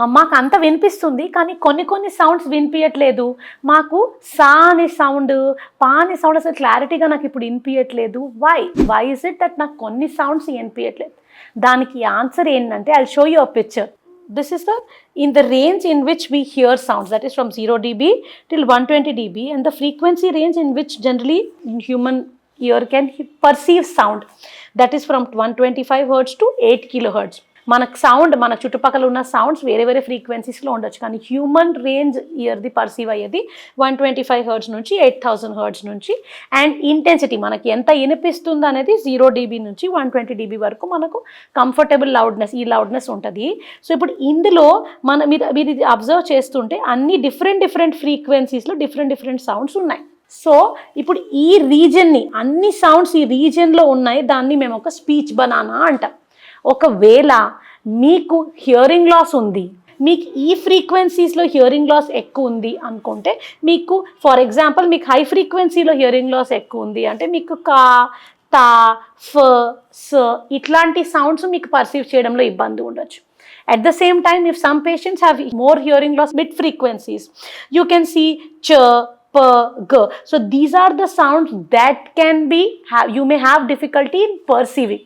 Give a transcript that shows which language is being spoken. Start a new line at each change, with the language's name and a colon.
Telugu: మాకు అంత వినిపిస్తుంది కానీ కొన్ని సౌండ్స్ వినిపించట్లేదు. మాకు సా అనే సౌండ్, పా అనే సౌండ్ అసలు క్లారిటీగా నాకు ఇప్పుడు వినిపించట్లేదు.
English: why is it that
Telugu: నాకు కొన్ని సౌండ్స్ వినిపించట్లేదు? దానికి ఆన్సర్ ఏంటంటే
English: I show you a picture. This is in the range in which we hear sounds, that is from 0 dB till 120 dB, and the frequency range in which generally human ear can perceive sound, that is from 125 hertz to 8 kilohertz.
Telugu: మనకు sound మన చుట్టుపక్కల ఉన్న sounds వేరే ఫ్రీక్వెన్సీస్లో ఉండొచ్చు, కానీ human range ఇయర్ది perceive అయ్యేది 125 hertz నుంచి 8000 hertz నుంచి. అండ్ ఇంటెన్సిటీ మనకి ఎంత వినిపిస్తుంది అనేది 0 dB నుంచి 120 dB వరకు మనకు కంఫర్టబుల్ లౌడ్నెస్, ఈ లౌడ్నెస్ ఉంటుంది. సో ఇప్పుడు ఇందులో మీరు అబ్జర్వ్ చేస్తుంటే అన్ని డిఫరెంట్ ఫ్రీక్వెన్సీస్లో డిఫరెంట్ సౌండ్స్ ఉన్నాయి. సో ఇప్పుడు ఈ రీజన్ని, అన్ని సౌండ్స్ ఈ రీజన్లో ఉన్నాయి, దాన్ని మేము ఒక స్పీచ్ బనానా అంటాం. ఒకవేళ మీకు హియరింగ్ లాస్ ఉంది, మీకు ఈ ఫ్రీక్వెన్సీస్లో హియరింగ్ లాస్ ఎక్కువ ఉంది అనుకుంటే, మీకు ఫర్ ఎగ్జాంపుల్ మీకు హై ఫ్రీక్వెన్సీలో హియరింగ్ లాస్ ఎక్కువ ఉంది అంటే మీకు కా, తా, ఫ, స ఇట్లాంటి సౌండ్స్ మీకు పర్సీవ్ చేయడంలో ఇబ్బంది ఉండొచ్చు.
English: At the same time, if some patients have more hearing loss mid frequencies, you can see ch, p, g. So these are the sounds that can be, you may have difficulty in perceiving.